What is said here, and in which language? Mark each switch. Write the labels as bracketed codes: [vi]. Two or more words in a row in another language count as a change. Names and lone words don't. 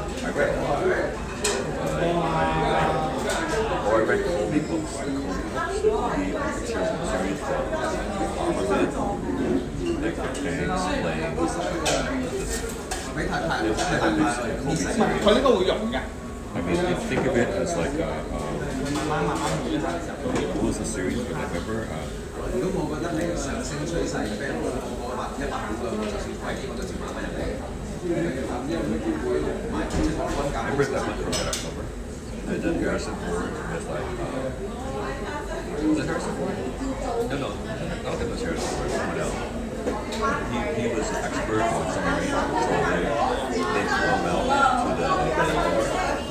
[en] I read a lot, or I read Colby books. The pictures and series books. Like the tanks, planes, like [yue] 佢呢個會溶嘅。 [en] I mean, think of it as like [yue] 慢慢會嘅時候， [en] what was the series from November? [yue] 如果我覺得你上升趨勢，譬如我100個，就算貴啲我都照買翻入嚟。 [en] I read that one from that October. And then Harrison Ford was like, was it Harrison Ford? No, I don't think it was Harrison Ford, someone else. He was an expert on submarines, so they flew him out to the